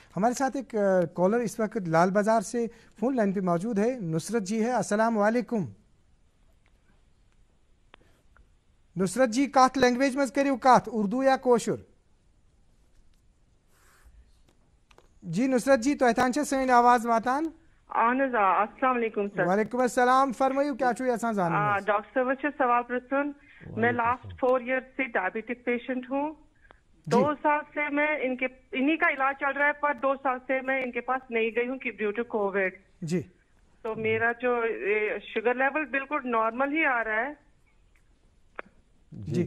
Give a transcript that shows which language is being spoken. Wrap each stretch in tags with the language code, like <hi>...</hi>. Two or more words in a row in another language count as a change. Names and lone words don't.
<ur>ہمارے ساتھ ایک کالر اس وقت لال بازار سے فون لائن پہ موجود ہے, نصرت جی ہے.</ur> <ar>السلام علیکم.</ar> <ks>نصرت جی کات لینگویج میں کریو کات, اردو یا کوشر؟ جی نصرت جی تو تان سن آواز واتان. اہن حظ</ks> <ar>السلام علیکم</ar> <ks>سر.</ks> <ar>وعلیکم السلام.</ar> <ks>فرمائیو کیا چھو یژھان زانن؟ ڈاکٹر صاحب سوال پرژھن.</ks> <ur>میں</ur> <en>last 4 year</en> <ur>سے</ur> <en>diabetic patient</en> <ur>ہوں. 2 سال سے میں انہی کا علاج چل رہا ہے, پر 2 سال سے میں ان کے پاس نہیں گئی ہوں</ur> <en>due to COVID.</en> <ur>جی. تو میرا جو</ur> <en>sugar level</en> <ur>بالکل نارمل ہی آ رہا ہے. جی</ur>